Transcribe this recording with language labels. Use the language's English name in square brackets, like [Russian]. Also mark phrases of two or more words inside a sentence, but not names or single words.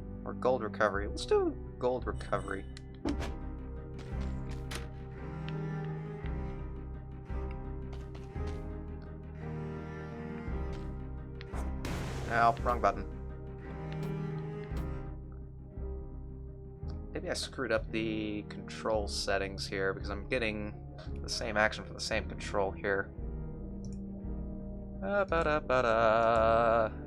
[English] or gold recovery. Let's do gold recovery. No, wrong button. Maybe I screwed up the control settings here because I'm getting the same action for the same control here. Ba-da-ba-da.